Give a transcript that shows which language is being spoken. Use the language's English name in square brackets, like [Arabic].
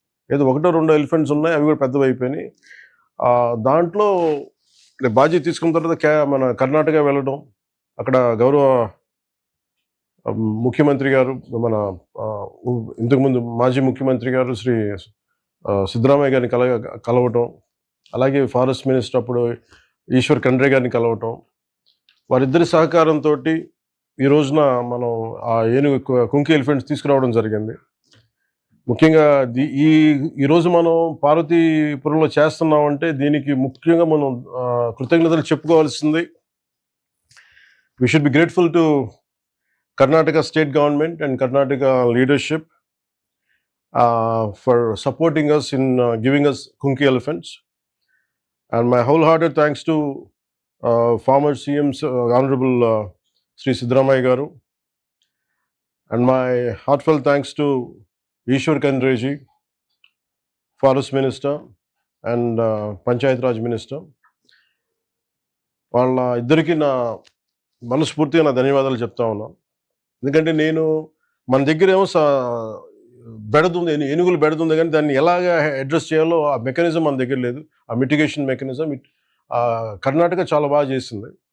[Telugu] ఏదో 1-2 ఎలిఫెంట్స్ ఉన్నాయి, అవి కూడా పెద్దవి అయిపోయినాయి. దాంట్లో బాధ్యత తీసుకున్న తర్వాత మన కర్ణాటక వెళ్ళడం, అక్కడ గౌరవ ముఖ్యమంత్రి గారు, మన ఇంతకుముందు మాజీ ముఖ్యమంత్రి గారు శ్రీ సిద్ధరామయ్య గారిని కలవటం, అలాగే ఫారెస్ట్ మినిస్టర్ అప్పుడు ఈశ్వర్ ఖండ్రే గారిని కలవటం, వారిద్దరి సహకారంతో ఈ రోజున మనం ఆ ఏనుగు కుంకి ఎలిఫెంట్స్ తీసుకురావడం జరిగింది. ముఖ్యంగా ఈరోజు మనం పార్వతీపురంలో చేస్తున్నామంటే దీనికి ముఖ్యంగా మనం కృతజ్ఞతలు చెప్పుకోవాల్సింది. [English] We should be grateful to Karnataka state government and Karnataka leadership for supporting us in giving us Kunki elephants. And my wholehearted thanks to former CM's Honorable Sri Siddaramaiah Garu, and my heartfelt thanks to Ishwar Khandre ji, Forest Minister and Panchayat Raj Minister. [Telugu] వాళ్ళ ఇద్దరికి నా మనస్ఫూర్తిగా నా ధన్యవాదాలు చెప్తా ఉన్నాను. ఎందుకంటే మన దగ్గర ఏమో బెడదుంది, ఏనుగులు బెడదుంది, కానీ దాన్ని ఎలాగ అడ్రస్ చేయాలో ఆ మెకానిజం మన దగ్గర లేదు. ఆ మిటిగేషన్ మెకానిజం కర్ణాటక చాలా బాగా చేసింది.